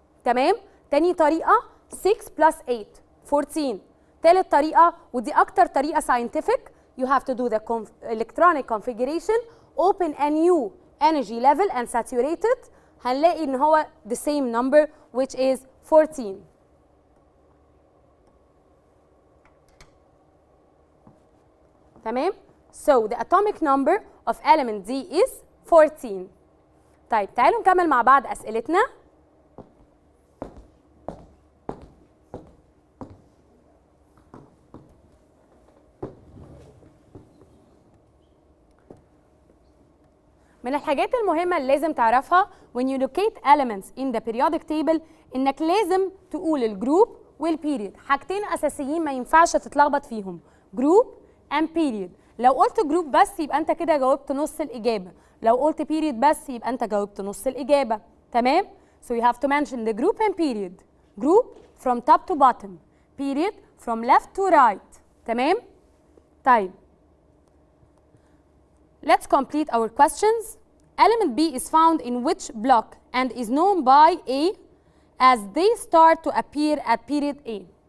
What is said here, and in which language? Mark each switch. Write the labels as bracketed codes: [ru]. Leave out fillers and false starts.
[ar] تمام؟ تاني طريقة 6 plus 8 14. تالت طريقة ودي أكتر طريقة [en] scientific, you have to do the electronic configuration, open a new energy level and saturate it. [ar] هنلاقي إن هو [en] the same number which is 14. [ar] تمام؟ [en] So the atomic number of element D is 14. [ar] طيب تعالوا نكمل مع بعض أسئلتنا. من الحاجات المهمة اللي لازم تعرفها [en] when you locate elements in the periodic table [ar] إنك لازم تقول الجروب والبيريد. حاجتين أساسيين ما ينفعش تتلخبط فيهم. [en] Group and period. [ar] لو قلت جروب بس يبقى أنت كده جاوبت نص الإجابة. لو قلت period بس يبقى أنت جاوبت نص الإجابة. تمام؟ [en] So you have to mention the group and period. Group from top to bottom. Period from left to right. [ar] تمام؟ طيب. [en] Let's complete our questions. Element B is found in which block and is known by A as they start to appear at period A?